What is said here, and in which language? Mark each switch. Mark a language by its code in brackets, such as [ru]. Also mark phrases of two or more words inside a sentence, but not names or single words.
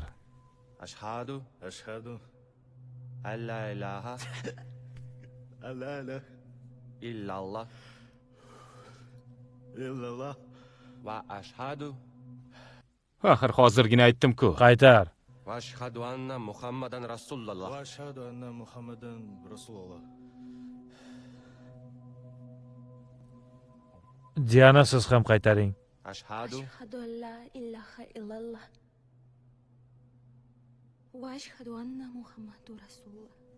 [ar] أشهد أن لا إله إلا الله وأشهد [uz] Axir hozirgina aytdim-ku. Qaytar. [ar] وأشهد أن محمدا رسول الله. [uz] Diana, siz ham qaytaring. [ar] Ashhadu أن لا إله إلا الله وأشهد أن محمدا رسول الله.